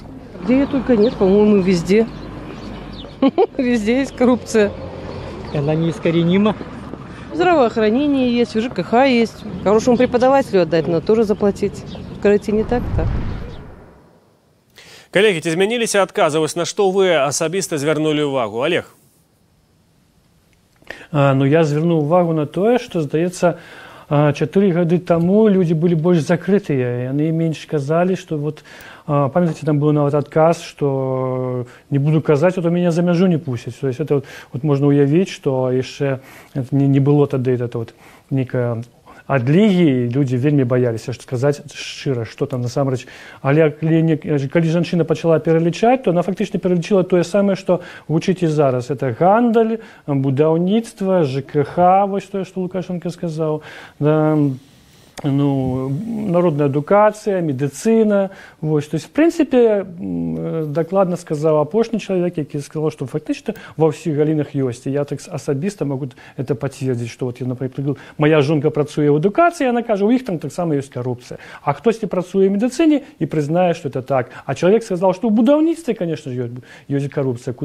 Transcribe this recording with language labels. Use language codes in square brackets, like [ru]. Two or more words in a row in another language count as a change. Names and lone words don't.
[ru] Где ее только нет, по-моему, везде. Везде есть коррупция. Она неискоренима. Здравоохранение есть, в ЖКХ есть. Хорошему преподавателю отдать, но тоже заплатить. Скажите, не так-то. Коллеги, [be] ці змяніліся адказы, вось на што вы асабіста звярнулі ўвагу? Олег? Ну, я звярнуў увагу на тое, што, здаецца, 4 гады таму людзі былі больш закрытыя. Яны менш казалі, што вот, памятаеце, там быў нават адказ, што не буду казаць, то мяне за мяжу не пусцяць. [ru] То есть это вот [be] можна ўявіць, што яшчэ не было тады вот нейкая адлігі, людзі вельмі баяліся сказаць шчыра, што там насамрэч. Але калі жанчына пачала пералічаць, то она фактычна пералічыла тое самае, што гучыць і зараз. Это гандаль, будаўніцтва, ЖКХ, вось тое, што Лукашенко сказаў, ну, народная адукацыя, медыцына. Вось. [ru] То есть, в принципе, [be] дакладна сказаў апошні чалавек, які сказаў, што фактычна ва ўсіх галінах ёсць. І я так асабіста могу это пацвердзіць, што вот я, напрыклад, моя жонка працуе ў адукацыі, яна кажа, у іх там таксама ёсць карупцыя. А хтосьці працуе ў медыцыне і прызнае, што это так. А чалавек сказаў, што ў будаўніцтве, конечно ж, ёсць карупцыя.